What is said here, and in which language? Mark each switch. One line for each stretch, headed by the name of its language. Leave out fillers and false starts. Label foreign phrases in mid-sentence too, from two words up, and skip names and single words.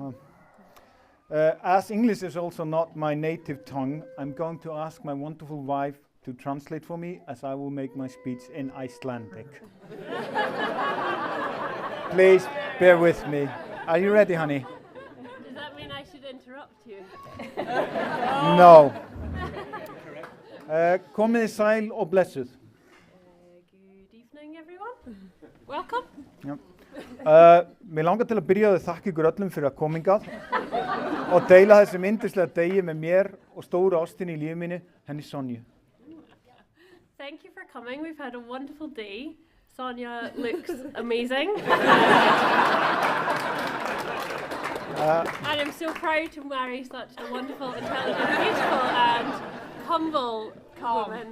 English: As English is also not my native tongue, I'm going to ask my wonderful wife to translate for me, as I will make my speech in Icelandic. Please bear with me. Are you ready, honey? Does that mean I should interrupt you? No.
Icelandic: Komið sæl og blessuð.
English: Good evening, everyone. Welcome.
Icelandic: Mér langar til að byrja að þakka ykkur öllum fyrir að koma hingað og deila þessum yndislega degi með mér og stóru ástinni í lífi mínu, henni Sonju.
English: Thank you for coming. We've had a wonderful day. Sonia looks amazing. And I'm so proud to marry such a wonderful, intelligent, beautiful and humble woman.